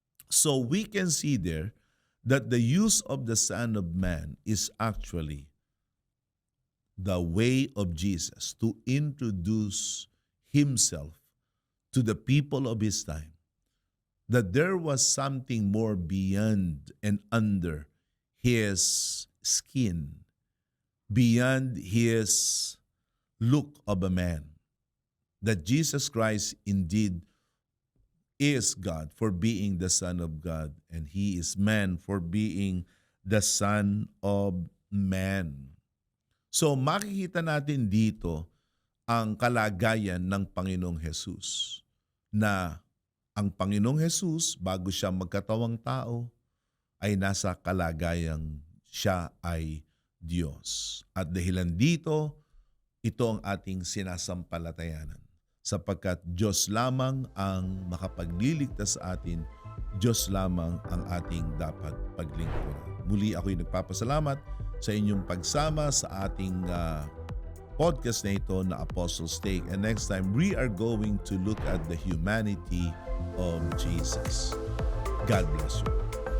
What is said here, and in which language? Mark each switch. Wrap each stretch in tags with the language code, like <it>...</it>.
<en>So we can see there that the use of the Son of Man is actually the way of Jesus to introduce himself to the people of his time, that there was something more beyond and under his skin, beyond his look of a man, that Jesus Christ indeed is God for being the Son of God, and he is man for being the Son of Man.</en> <tl>So makikita natin dito ang kalagayan ng Panginoong Hesus, na ang Panginoong Hesus bago siya magkatawang tao ay nasa kalagayang siya ay Diyos. At dahilan dito, ito ang ating sinasampalatayanan, sapagkat Diyos lamang ang makapagliligtas sa atin, Diyos lamang ang ating dapat paglingkuran. Muli ako'y nagpapasalamat sa inyong pagsama sa ating podcast na ito na Apostles' Take.</tl> <en>And next time, we are going to look at the humanity of Jesus. God bless you.</en>